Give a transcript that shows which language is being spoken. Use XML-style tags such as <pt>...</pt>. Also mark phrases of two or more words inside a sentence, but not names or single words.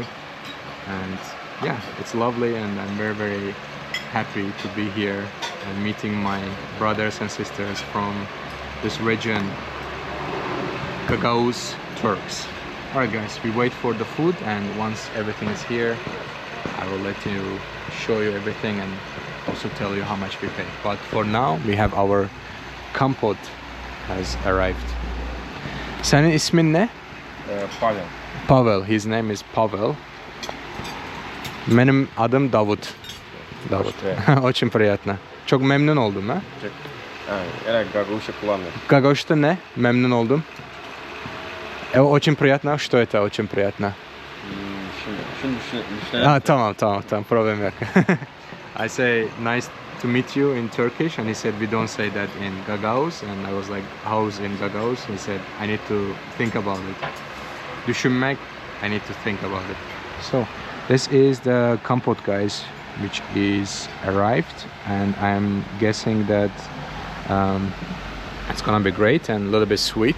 <en>And yeah, it's lovely, and I'm very very happy to be here and meeting my brothers and sisters from this region, Gagauz Turks. Alright guys, we wait for the food, and once everything is here, I will let you show you everything and also tell you how much we pay. But for now, we have our kompot has arrived.</en> <tr>Senin ismin ne? Pavel. Pavel.</tr> <en>His name is Pavel.</en> <tr>Benim adım Davut.</tr> <en>Davut.</en> <ru>Очень приятно.</ru> <tr>Çok memnun oldum ha. Gagauzia kullanmıyor. Gagauz'da ne? Memnun oldum.</tr> <ru>Очень приятно. Что это очень приятно?</ru> <tr>Tamam. Problem yok.</tr> <en>I say nice to meet you in Turkish, and he said we don't say that in Gagauz, and I was like, how's in Gagauz? He said I need to think about it. Düşünmek, I need to think about it. So this is the kompot guys, which is arrived, and I'm guessing that it's gonna be great and a little bit sweet.</en>